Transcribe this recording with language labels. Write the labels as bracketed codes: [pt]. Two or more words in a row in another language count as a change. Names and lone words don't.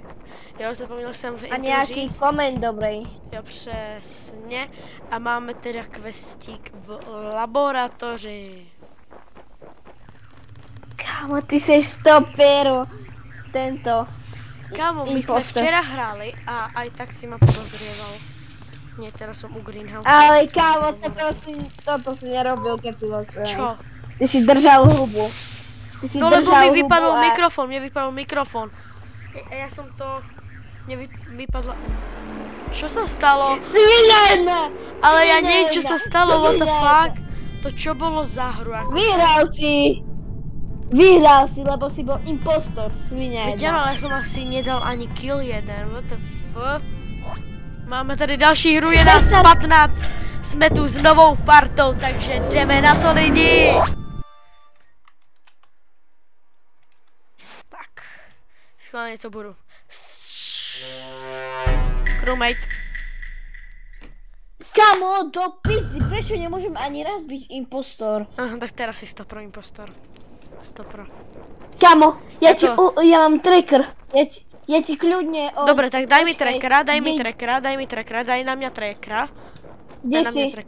[cs] Jo, zapomněl jsem v intro říct. A nějaký koment dobrý. Jo, přesně. A máme teda questík v laboratoři. Kámo, ty jsi stopero. Tento. [sk] Kámo, my jsme včera hráli a aj tak si ma podozrieval. Nie, teraz som u Greenhouse. Ale kámo, toto si nerobil, keď si bol tvoj. Čo? Ty si držal hubu. No lebo mi vypadol mikrofón, mne vypadol mikrofón. Ja som to... vypadla... Čo sa stalo? Svinajme! Ale ja neviem, čo sa stalo, [en] what the fuck? [sk] To čo bolo za hru? Vyhral si, lebo si bol impostor, svinajme. Veď ale ja som asi nedal ani kill jeden, [en] what the fuck? [cs] Máme tady další hru, je nás 15. Jsme tu s novou partou, takže jdeme na to lidi! Tak, schválně co budu. Crewmate. [sk] Kamo, do pizdy, prečo nemôžem ani raz byť impostor? Aha, tak teraz si 100 pro impostor. 100 pro. Kamo, ja mám tracker. Ja ti kľudne... Dobre, tak daj mi trackera, daj na mňa trackera. Kde si?